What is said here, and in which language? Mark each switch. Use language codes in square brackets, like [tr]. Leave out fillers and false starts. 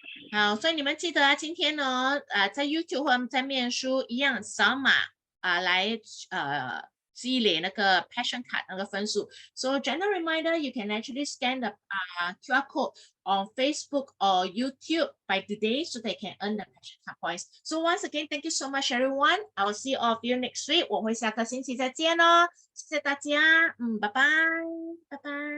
[zh] 好，所以你们记得今天呢，在 YouTube 或者在面书一样扫码来积累那个 passion card 那个分数。 [en] So general reminder, you can actually scan the QR code on Facebook or YouTube by today so they can earn the passion card points. So once again, thank you so much everyone. I will see all of you next week. [zh] 我会下个星期再见哦，谢谢大家，拜拜，拜拜。